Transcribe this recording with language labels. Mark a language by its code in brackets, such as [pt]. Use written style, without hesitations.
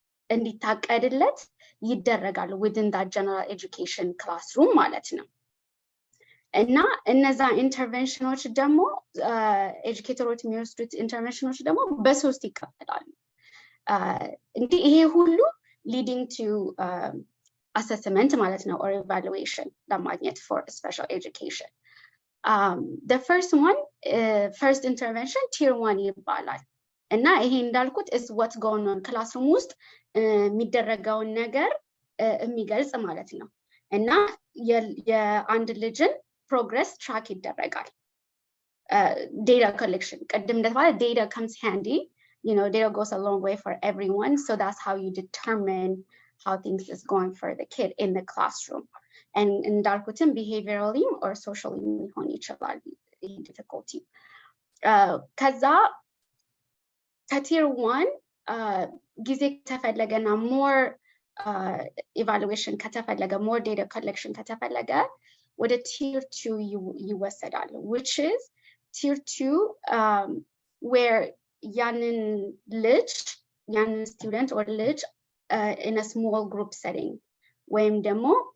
[am] እንዲታቀድለት ይደረጋሉ [en] within that general education classroom [am] ማለት ነው። እና እነዛ [en] ኢንተርቨንሽኖች [am] ደግሞ [en] ኤጁኬተሮች [am] የሚወስዱት ኢንተርቨንሽኖች ደግሞ በሶስት ይከፈላሉ። እንግዲህ ይሄ ሁሉ [en] leading to assessment [am] ማለት ነው [en] or evaluation [am] ለማግኘት [en] for special education. The first one first intervention tier 1 [am] ይባላል። እና ይሄ እንዳልኩት [en] is what's going on [am] ክላስሩም ውስጥ የሚደረገውን ነገር የሚገልጽ ማለት ነው። እና የአንድ ልጅን [en] ፕሮግረስ [am] ትራክ ይደረጋል። [en] data collection [am] ቅድም እንደተባለ [en] data comes handy, you know, data goes a long way for everyone, so that's how you determine how things is going for the kid in the classroom. And [am] እንዳልኩትም [en] behaviorally or socially [am] ሊሆን ይችላል [en] difficulty. [am] ከዛ ከቲር 1 ጊዜ ከተፈለገና [en] more evaluation [am] ከተፈለገ [en] more data collection [am] ከተፈለገ ወደ tier 2 ይወሰዳል, [en] which is tier 2 where [am] ያንን ልጅ ያንን student or ልጅ [en] in a small group setting [am] ወይም ደግሞ